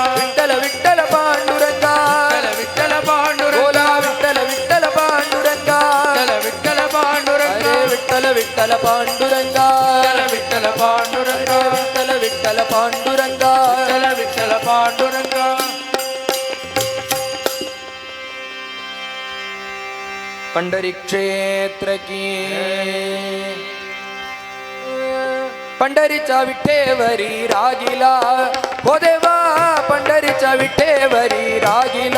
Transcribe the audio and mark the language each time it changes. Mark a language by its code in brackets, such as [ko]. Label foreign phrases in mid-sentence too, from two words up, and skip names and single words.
[ta] விட்டல விட்டல பாண்டுரங்கா, விட்டல பாண்டுரங்கா, கோலா விட்டல விட்டல பாண்டுரங்கா, விட்டல பாண்டுரங்கா, அரே விட்டல விட்டல பாண்டுரங்கா, விட்டல பாண்டுரங்கா, விட்டல விட்டல பாண்டுரங்கா, விட்டல பாண்டுரங்கா. [mr] पंढरी क्षेत्र की पंढरीचा विठेवरी रागिला हो देवा, पंढरीचा विठेवरी रागिला